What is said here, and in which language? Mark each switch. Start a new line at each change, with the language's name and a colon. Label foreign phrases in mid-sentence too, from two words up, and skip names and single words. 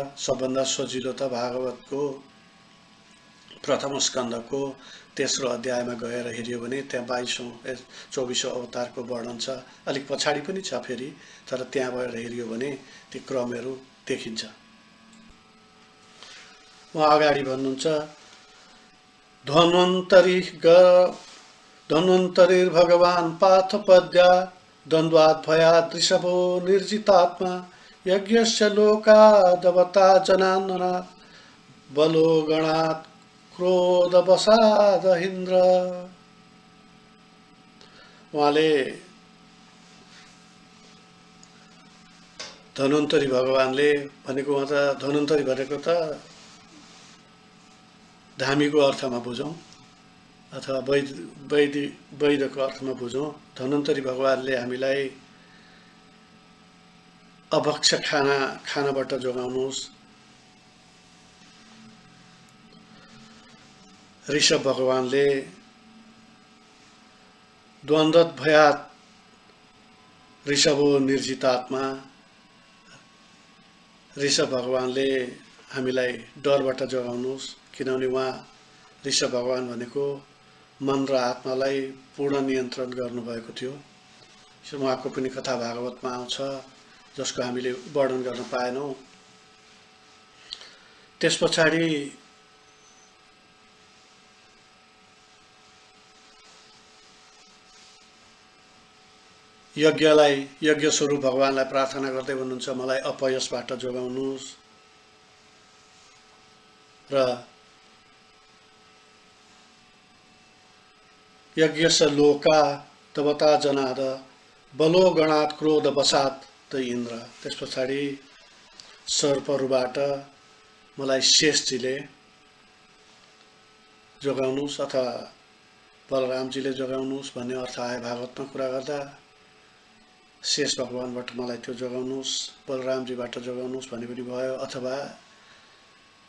Nepali: सबभन्दा सजिलो त भागवतको प्रथम स्कन्धको तेस्रो अध्यायमा गएर हेऱ्यो भने त्यहाँ 24औं अवतारको वर्णन छ। अलिक पछाडि पनि छ फेरि, तर त्यहाँ गएर हेऱ्यो भने ती क्रमहरू देखिन्छ। उहाँ अगाडि भन्नुहुन्छ
Sanskrit: धन्वन्तरिर् भगवान् पार्थपद्या द्वन्द्वात् भयात् ऋषभो निर्जितात्मा यज्ञस्य लोकादवता जनान्दनात् बलो गणात् क्रोधवशादहिन्द्र।
Nepali: उहाँले धन्वन्तरी भगवानले भनेको, उहाँ त धन्वन्तरी भनेको त धामीको अर्थमा बुझौँ अथवा वैदको अर्थमा बुझौँ। धन्वन्तरी भगवानले हामीलाई अभक्ष खानाबाट जोगाउनुहोस्। ऋषभ भगवानले
Sanskrit: द्वन्द्वत भयात् ऋषभो निर्जितात्मा,
Nepali: ऋषभ भगवानले हामीलाई डरबाट जोगाउनुहोस्, किनभने उहाँ ऋषभ भगवान भनेको मन र आत्मालाई पूर्ण नियन्त्रण गर्नुभएको थियो। उहाँको पनि कथा भागवतमा आउँछ, जसको हामीले वर्णन गर्न पाएनौँ। त्यस पछाडि यज्ञ स्वरूप भगवानलाई प्रार्थना गर्दै भन्नुहुन्छ मलाई अपयशबाट जोगाउनुहोस् र
Sanskrit: यज्ञस्य लोका तवता जनाद बलो गणात् क्रोध वशात् त इन्द्र।
Nepali: त्यस पछाडि सर्पहरूबाट मलाई शेषजीले जोगाउनुहोस् अथवा बलरामजीले जोगाउनुहोस् भन्ने अर्थ आयो भागवतमा कुरा गर्दा। शेष भगवानबाट मलाई त्यो जोगाउनुहोस्, बलरामजीबाट जोगाउनुहोस् भन्ने पनि भयो, अथवा